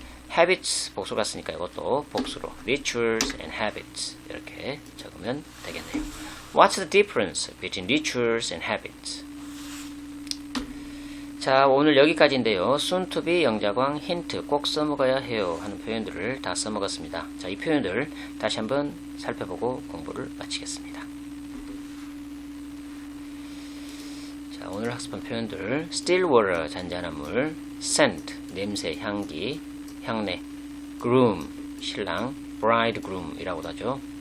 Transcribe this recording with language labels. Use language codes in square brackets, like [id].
[ko] habits 복수 같으니까 이것도 복수로 [en] rituals and habits [ko] 이렇게 적으면 되겠네요. [en] What's the difference between rituals and habits? [ko] 자, 오늘 여기까지인데요. [en] soon to be [ko] 영자광 힌트 꼭 써먹어야 해요 하는 표현들을 다 써먹었습니다. 자, 이 표현들 다시 한번 살펴보고 공부를 마치겠습니다. 자, 오늘 학습한 표현들 still water 잔잔한 물, scent 냄새 향기 향내, groom 신랑, bridegroom이라고도 하죠.